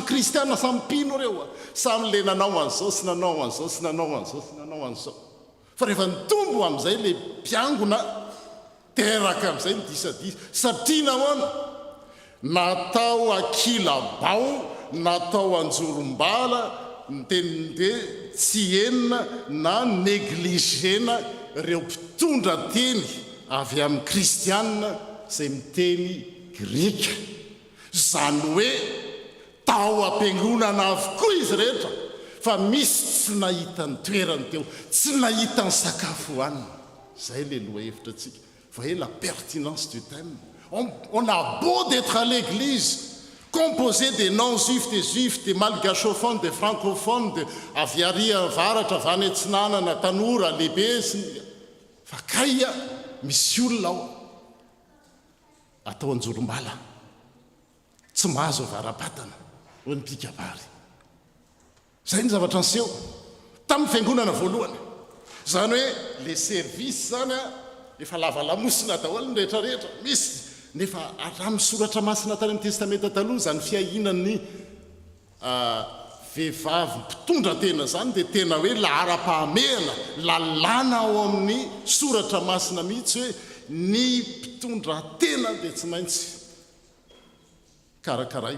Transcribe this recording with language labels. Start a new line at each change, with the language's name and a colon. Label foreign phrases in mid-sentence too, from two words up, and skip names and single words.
Malagasy: kristiana samy mpino reo samy le nanao an'izao sy nanao an'izao sy nanao an'izao sy nanao an'izao, fa rehefa nitombo amin'izay le mpiangona teraka amin'izay ny disadisa satria nahoana natao akilabao, natao anjorombala ny teninde tsy enina na negligena ireo mpitondra teny avy amin'ny kristianina zay miteny grika. Zany hoe tao am-piangonana avokoa izy rehetra, fa misy tsy nahita ny toerany teo, tsy nahita ny sakafo hohanina. Zay le lohahevitra antsika.
French: Voyez la pertinence du thème. On a beau d'être à l'église, composé des non-juifs, des juifs, des malgachophones, des francophones,
Malagasy: de avy ary avaratra, avy any Antsinanana, Tanora, lehibe sy ny fa kaia misy olona ao atao anjorombala, tsy mahazo avaram-patana ho ny mpikabary. Zay ny zavatra niseho tamin'ny fiangonana voalohany. Zany hoe
French: les services
Malagasy: zany efa lavalamosina daholo ny rehetrarehetra. Misy nefa amin'ny soratra masina tany amin'ny testamenta taloha zany fiahinan'ny vehivavy mpitondra tena zany dia tena hoe lahara-pahamehana lalàna ao amin'ny soratra masina mihitsy hoe ny mpitondra tena dia tsy maintsy karakaraina.